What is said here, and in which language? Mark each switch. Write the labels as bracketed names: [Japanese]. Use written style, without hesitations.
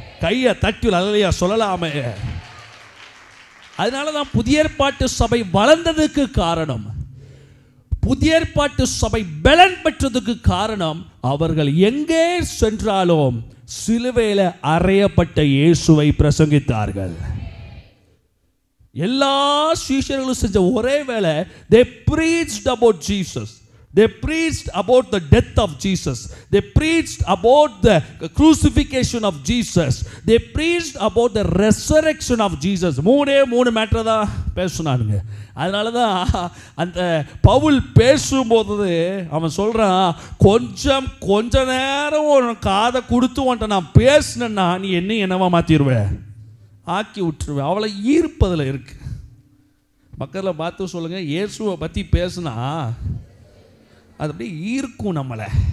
[Tamil] கையை தட்டி அல்லேலூயா சொல்லலாமே. அதனால தான் புதிய ஏற்பாட்டு சபை வளர்ந்ததுக்கு காரணம், புதிய ஏற்பாட்டு சபை பலன் பெற்றதுக்கு காரணம், அவர்கள் எங்கே சென்றாலும் சிலுவையில் அறையப்பட்ட இயேசுவை பிரசங்கித்தார்கள். எல்லா சீஷர்களும் செஞ்ச ஒரே வேலை, [English] they preached about Jesus. They preached about the death of Jesus. They preached about the crucifixion of Jesus. They preached about the resurrection of Jesus. [Tamil] மூணு மேட்டர் தான் பேசுனானுங்க. அதனால தான் அந்த பவுல் பேசும்போது அவன் சொல்கிறான், கொஞ்ச நேரம் ஒரு காதை கொடுத்து வந்துட்ட நான் பேசினேன்னா நீ என்னவா மாற்றிடுவேன், ஆக்கி விட்டுருவேன். அவளை ஈர்ப்பதில் இருக்கு. மக்களில் பார்த்து சொல்லுங்கள், இயேசுவை பற்றி பேசுனா அது அப்படியே ஈர்க்கும் நம்மளை.